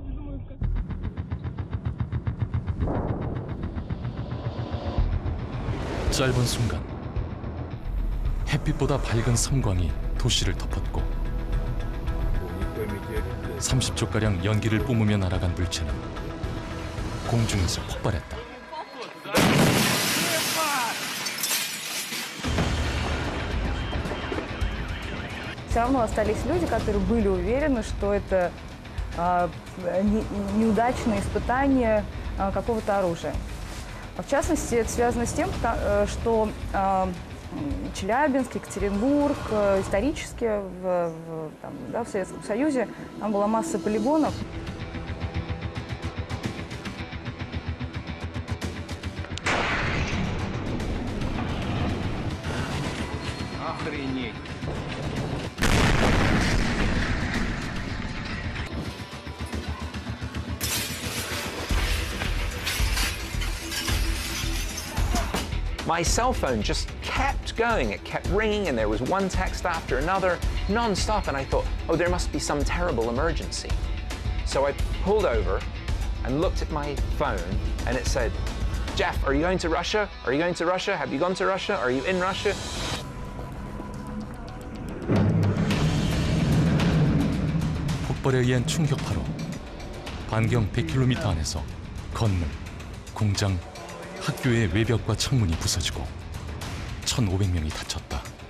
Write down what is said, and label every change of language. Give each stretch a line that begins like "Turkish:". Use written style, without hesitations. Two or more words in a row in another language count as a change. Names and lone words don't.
Korean: 짧은 순간 햇빛보다 밝은 섬광이 도시를 덮었고 30초가량 연기를 뿜으며 날아간 물체는 공중에서 폭발했다.
Russian: Все равно остались люди, которые были уверены, что это неудачное испытание какого-то оружия. В частности, это связано с тем, что Челябинск, Екатеринбург, исторически в Советском Союзе там была масса полигонов. Охренеть!
English: My cell phone just kept going. It kept ringing, and there was one text after another, non-stop. And I thought, oh, there must be some terrible emergency. So I pulled over and looked at my phone, and it said, Jeff, are you going to Russia? Are you going to Russia? Have you gone to Russia? Are you in Russia?
Korean: 폭발에 의한 충격파로 반경 100km 안에서 건물, 공장, 학교의 외벽과 창문이 부서지고 1,500명이 다쳤다.